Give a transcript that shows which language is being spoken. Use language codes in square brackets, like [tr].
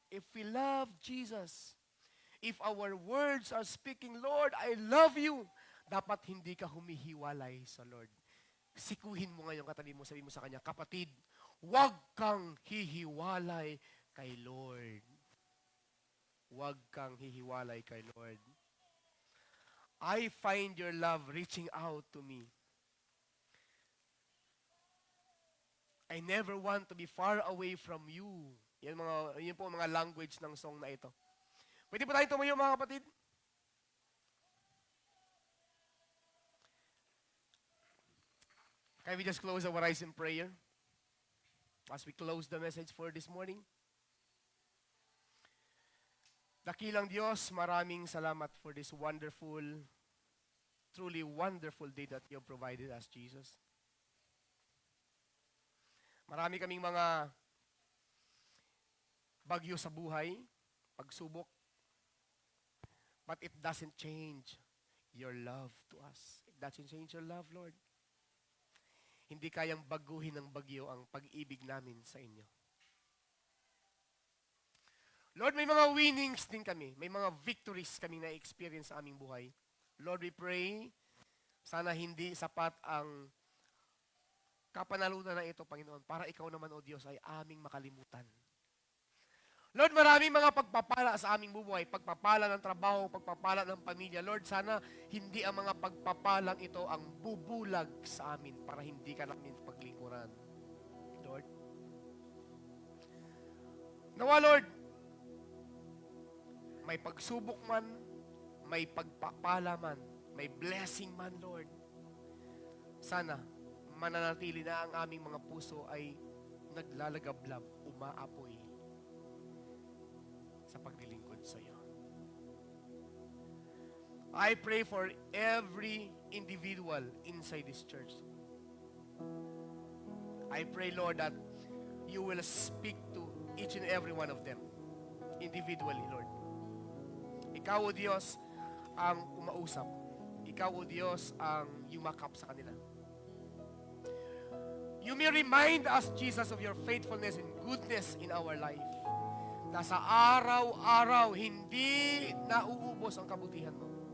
[en] If we love Jesus, if our words are speaking, Lord, I love you, [tl] dapat hindi ka humihiwalay sa Lord. Sikuhin mo ngayon katabi mo, sabi mo sa kanya, kapatid, huwag kang hihiwalay kay Lord. Huwag kang hihiwalay kay Lord. [en] I find your love reaching out to me. I never want to be far away from you. [tl] Yan po mga language ng song na ito. Pwede po tayo tumayo, mga kapatid? [en] Can we just close our eyes in prayer as we close the message for this morning? [tl] Dakilang Diyos, maraming salamat [en] for this wonderful, truly wonderful day that you have provided us, Jesus. [tl] Marami kaming mga bagyo sa buhay, pagsubok, [en] but it doesn't change your love to us. It doesn't change your love, Lord. [tl] Hindi kayang baguhin ng bagyo ang pag-ibig namin sa inyo. Lord, may mga winnings din kami. May mga victories kami na-experience sa aming buhay. Lord, [en] we pray, [tl] sana hindi sapat ang kapanalunan na ito, Panginoon, para ikaw naman, O Diyos, ay aming makalimutan. Lord, maraming mga pagpapala sa aming bubuhay, pagpapala ng trabaho, pagpapala ng pamilya. Lord, sana hindi ang mga pagpapalang ito ang bubulag sa amin para hindi ka namin paglingkuran. Lord. Nawa, Lord, may pagsubok man, may pagpapala man, may blessing man, Lord. Sana mananatili na ang aming mga puso ay naglalagablab, umaapoy sa paglilingkod sa iyo. [en] I pray for every individual inside this church. I pray, Lord, that you will speak to each and every one of them. individually, Lord. [tl] Ikaw, O Diyos, ang umausap. Ikaw, O Diyos, ang yumakap sa kanila. [en] You may remind us, Jesus, of your faithfulness and goodness in our life. [tl] Na sa araw-araw, hindi nauubos ang kabutihan mo.